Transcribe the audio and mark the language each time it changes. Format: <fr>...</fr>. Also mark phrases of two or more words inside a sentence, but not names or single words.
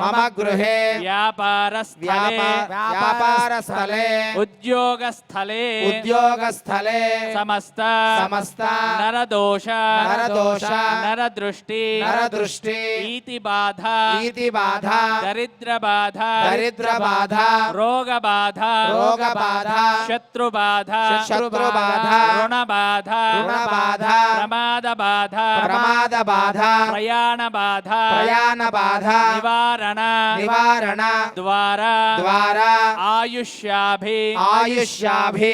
<sa>व्यापारस्थले उद्योगस्थले समस्त नरदोष नरदृष्टि इति बाधा दरिद्र बाधा रोग बाधा బాధ శత్రుబాధ శత్రుబాధ రుణబాధ రుణబాధ ప్రమాద బాధ ప్రమాద బాధ ప్రయాణ బాధ ప్రయాణ బాధ నివారణ నివారణ ద్వారా ద్వారా ఆయుష్యాభి ఆయుష్యాభి</sa>